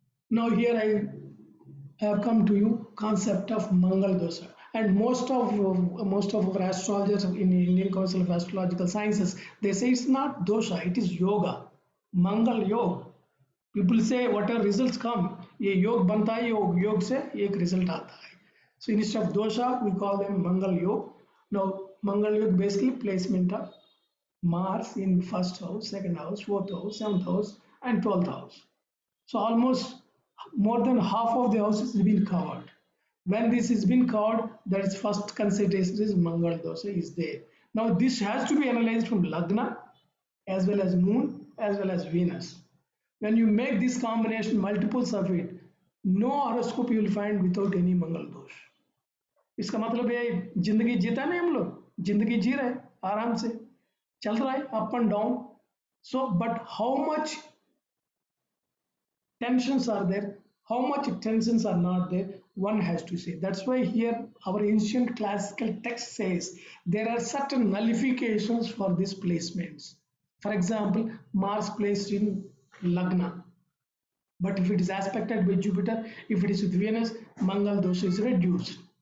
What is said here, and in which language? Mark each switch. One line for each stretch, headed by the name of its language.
English: Now here I have come to you concept of Mangal dosha, and most of our astrologers in Indian Council of Astrological Sciences, they say it's not dosha, it is yoga, Mangal yoga. People say whatever results come,
Hindi: ये योग बनता है, योग से एक result आता है.
English: So instead of dosha, we call them Mangal Yoga. Now, Mangal Yoga basically placement of Mars in first house, second house, fourth house, seventh house, and 12th house. So almost more than half of the houses has been covered. When this has been covered, that is first consideration is Mangal dosha is there. Now this has to be analyzed from Lagna as well as Moon as well as Venus. When you make this combination, multiples of it, no horoscope you will find without any Mangal dosh.
Hindi: इसका मतलब ये जिंदगी जीता नहीं, हम लोग जिंदगी जी रहे आराम से चल रहा है up and down.
English: So but how much tensions are there, how much tensions are not there, one has to say. That's why here our ancient classical text says there are certain nullifications for these placements. For example, Mars placed in Lagna, but if it is aspected by Jupiter, if it is with Venus, Mangal dosha is reduced.